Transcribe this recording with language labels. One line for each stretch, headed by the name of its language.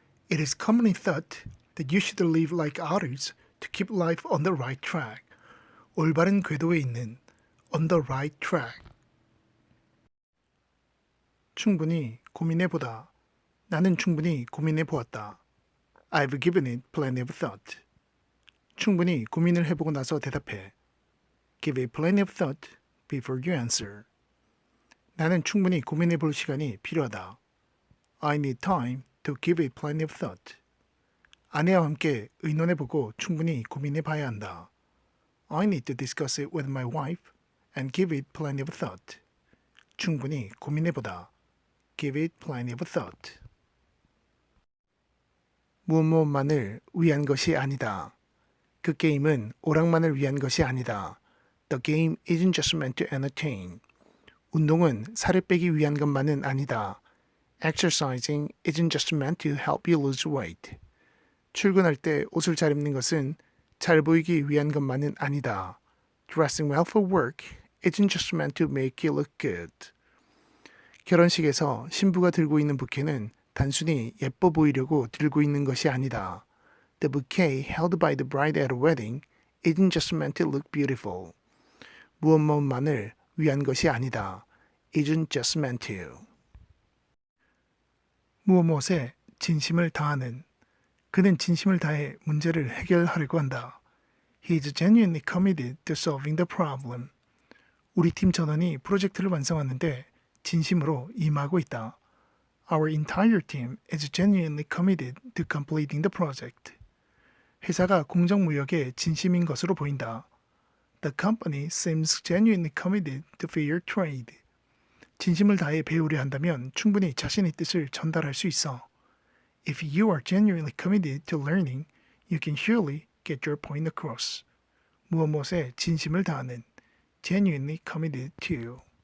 English: It is commonly thought that you should live like others to keep life on the right track.
Korean: 올바른 궤도에 있는
English: on the right track.
Korean: 충분히 고민해보다. 나는 충분히 고민해보았다.
English: I've given it plenty of thought.
Korean: 충분히 고민을 해보고 나서 대답해.
English: Give it plenty of thought before you answer.
Korean: 나는 충분히 고민해볼 시간이 필요하다.
English: I need time to give it plenty of thought.
Korean: 아내와 함께 의논해보고 충분히 고민해봐야 한다.
English: I need to discuss it with my wife and give it plenty of thought.
Korean: 충분히 고민해보다.
English: Give it plenty of thought.
Korean: 무엇무엇만을 위한 것이 아니다. 그 게임은 오락만을 위한 것이 아니다.
English: The game isn't just meant to entertain.
Korean: 운동은 살을 빼기 위한 것만은 아니다.
English: Exercising isn't just meant to help you lose weight.
Korean: 출근할 때 옷을 잘 입는 것은 잘 보이기 위한 것만은 아니다.
English: Dressing well for work isn't just meant to make you look good.
Korean: 결혼식에서 신부가 들고 있는 부케는 단순히 예뻐 보이려고 들고 있는 것이 아니다.
English: The bouquet held by the bride at a wedding isn't just meant to look beautiful.
Korean: 무엇무엇만을 위한 것이 아니다.
English: Isn't just meant to.
Korean: 무엇무엇에 진심을 다하는. 그는 진심을 다해 문제를 해결하려고 한다.
English: He is genuinely committed to solving the problem.
Korean: 우리 팀 전원이 프로젝트를 완성하는데 진심으로 임하고 있다.
English: Our entire team is genuinely committed to completing the project.
Korean: 회사가 공정무역에 진심인 것으로 보인다.
English: The company seems genuinely committed to fair trade.
Korean: 진심을 다해 배우려 한다면 충분히 자신의 뜻을 전달할 수 있어.
English: If you are genuinely committed to learning, you can surely get your point across.
Korean: 무엇에 진심을 다하는
English: genuinely committed to.